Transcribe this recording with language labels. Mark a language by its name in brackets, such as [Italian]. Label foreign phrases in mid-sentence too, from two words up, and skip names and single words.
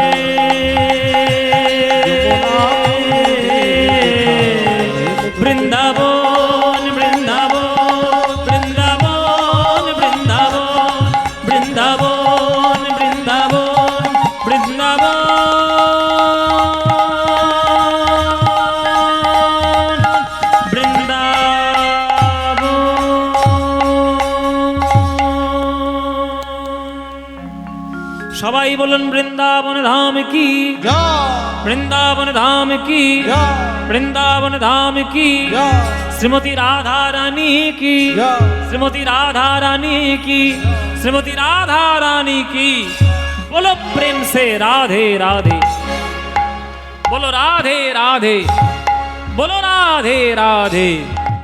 [Bangla] বৃন্দাবন বৃন্দাবন বৃন্দাবন বৃন্দাবন বৃন্দাবন বৃন্দাবন বৃন্দাবন বৃন্দাবন। সবাই বলুন বৃন্দাবন ধাম কি, বৃন্দাবন ধাম কি, বৃন্দাবন ধাম কি, শ্রীমতী রাধা রানী কি, শ্রীমতী রাধা রানী কি, শ্রীমতী রাধা রানী কি। [Hindi] बोलो प्रेम से राधे राधे, बोलो राधे राधे, बोलो राधे राधे।